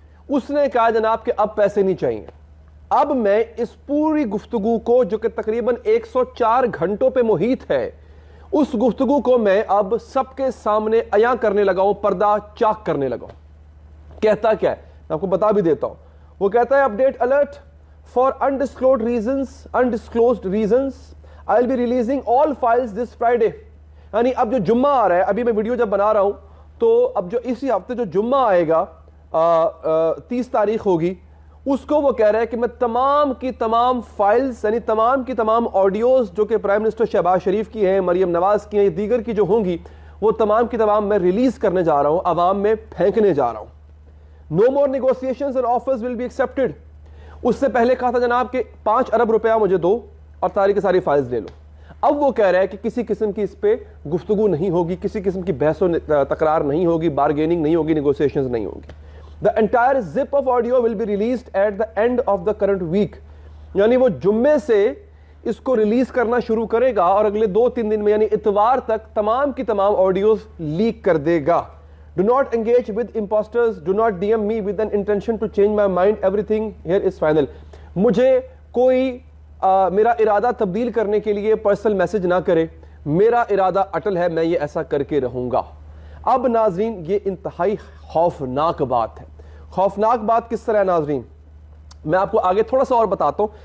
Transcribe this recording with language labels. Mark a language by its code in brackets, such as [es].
[ur] اس نے کہا جناب کہ اب پیسے نہیں چاہیے. اب میں اس پوری گفتگو کو جو کہ تقریباً 104 گھنٹوں پہ محیط ہے، اس گفتگو کو میں اب سب کے سامنے عیاں کرنے لگا ہوں، پردہ چاک کرنے لگا ہوں. کہتا کیا ہے میں آپ کو بتا بھی دیتا ہوں. وہ کہتا ہے [en] Update alert for undisclosed reasons I will be releasing all files this Friday. [ur] یعنی اب جو جمعہ آ رہا ہے، ابھی میں ویڈیو جب بنا رہا ہوں تو اب جو اسی ہفتے جو جمعہ آئے گا 30 تاریخ ہوگی، اس کو وہ کہہ رہا ہے کہ میں تمام کی تمام فائلز، یعنی تمام کی تمام آڈیوز جو کہ پرائم منسٹر شہباز شریف کی ہیں، مریم نواز کی ہیں، دیگر کی جو ہوں گی، وہ تمام کی تمام میں ریلیز کرنے جا رہا ہوں، عوام میں پھینکنے جا رہا ہوں. [en] No more negotiations and offers will be accepted. [ur] اس سے پہلے کہا تھا جناب کہ 5 ارب روپیہ مجھے دو اور ساری کی ساری فائلز لے لو. اب وہ کہہ رہا ہے کہ کسی قسم کی اس پہ گفتگو نہیں ہوگی، کسی قسم کی بحث و تکرار نہیں ہوگی، بارگیننگ نہیں ہوگی، نیگوسیشنز نہیں ہوگی. [en] The entire zip of audio will be released at the end of the current week. [ur] یعنی وہ جمعے سے اس کو ریلیز کرنا شروع کرے گا اور اگلے 2-3 دن میں یعنی اتوار تک تمام کی تمام آڈیوز لیک کر دے گا. [en] Do not engage with imposters. Do not DM me with an intention to change my mind. Everything here is final. [ur] مجھے کوئی میرا ارادہ تبدیل کرنے کے لیے پرسنل میسج نہ کرے. میرا ارادہ اٹل ہے، میں یہ ایسا کر کے رہوں گا. اب ناظرین یہ انتہائی خوفناک بات ہے. خوفناک بات کس طرح ہے ناظرین؟ میں آپ کو آگے تھوڑا سا اور بتاتا ہوں.